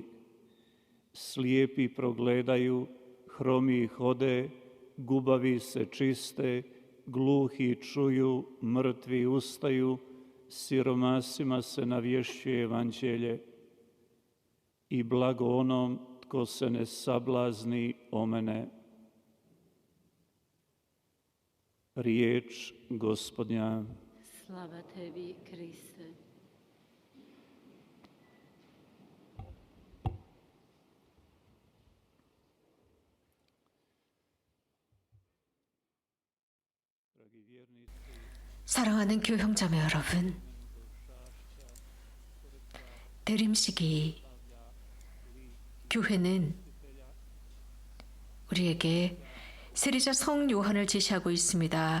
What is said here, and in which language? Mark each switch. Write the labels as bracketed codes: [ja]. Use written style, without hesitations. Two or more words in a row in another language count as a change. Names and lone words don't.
[hr] Slijepi progledaju, hromi hode, gubavi se čiste, gluhi čuju, mrtvi ustaju, siromasima se navješćuje evanđelje. I blago onom tko se ne sablazni o mene. Riječ Gospodnja. Slava tebi, Kriste. [ko] 사랑하는 교형자매 여러분, 대림식이 교회는 우리에게 세례자 성 요한을 제시하고 있습니다.